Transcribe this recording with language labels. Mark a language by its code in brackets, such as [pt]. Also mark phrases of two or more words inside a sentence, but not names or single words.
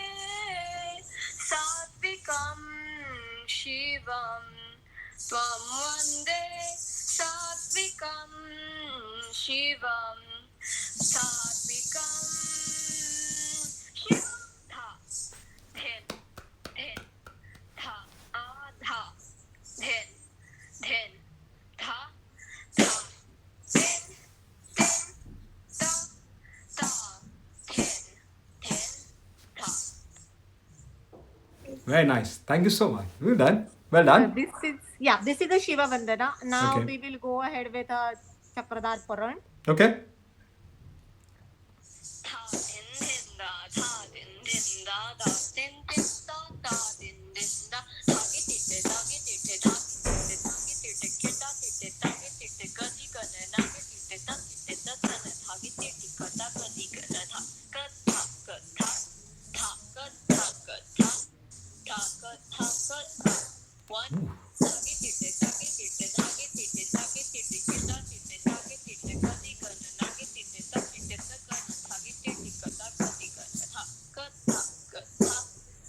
[sa] सात्विकं शिवं त्वं वन्दे सात्विकं शिवं सात्विकं शिवं धा धिन धिन धा धा धिन धिन धा धा धिन धिन धा धा धिन धिन धा. [en] Very nice. Thank you so much. Well done. Well done. This is the Shiva Vandana. Now Okay. we will go ahead with a Chakradhar Paran. Okay. Tha din din da, tha din din da da, din din da da, din din da. Tha ki ti te, tha ki ti te, tha ki ti te, tha ki ti te, ki ta ti te, ta ki ti te, ka di ka na, na ki ti te, ta ki te, ta ta na, tha ki ti ti ka ta ka di ka na, tha ka tha ka tha, tha ka tha ka tha, tha ka tha ka tha. One. Tha ki ti te, tha ki ti te, tha ki ti te, tha ki ti te, ki ta ti te, ta ki ti te, ka di ka na, na ki ti te, ta ki te, ta ka na, tha ki ti ti ka ta ka di ka na, tha ka tha ka tha,